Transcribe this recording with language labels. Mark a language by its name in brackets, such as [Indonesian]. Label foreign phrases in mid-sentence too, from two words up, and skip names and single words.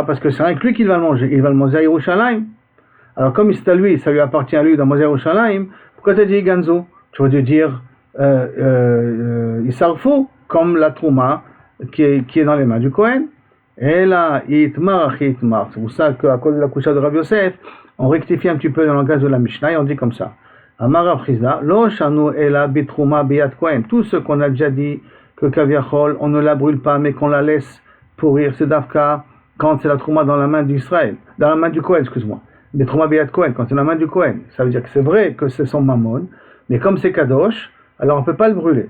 [French] Parce que c'est rien que lui qui va le manger, il va le manger à Yerushalayim. Alors comme c'est à lui, ça lui appartient à lui dans manger à Yerushalayim, pourquoi tu as dit Ganzo? Tu aurais dû dire Isarfu, comme la Trouma qui est dans les mains du Kohen. Et là, Itmar. C'est pour ça qu'à cause de la coucha de Rav Yosef, on rectifie un petit peu le langage de la Mishnah et on dit comme ça. [Hebrew] אמר רב חסדא, לא שנו אלא בתרומה ביד כהן. [French] Tout ce qu'on a déjà dit, que Kaviachol, on ne la brûle pas, mais qu'on la laisse pourrir, c'est d'Afka, quand c'est la trouma dans la main d'Israël, dans la main du Kohen, excuse-moi. [Hebrew] בתרומה ביד כהן, [French] quand c'est dans la main du Kohen. Ça veut dire que c'est vrai que c'est son mammon, mais comme c'est Kadosh, alors on ne peut pas le brûler.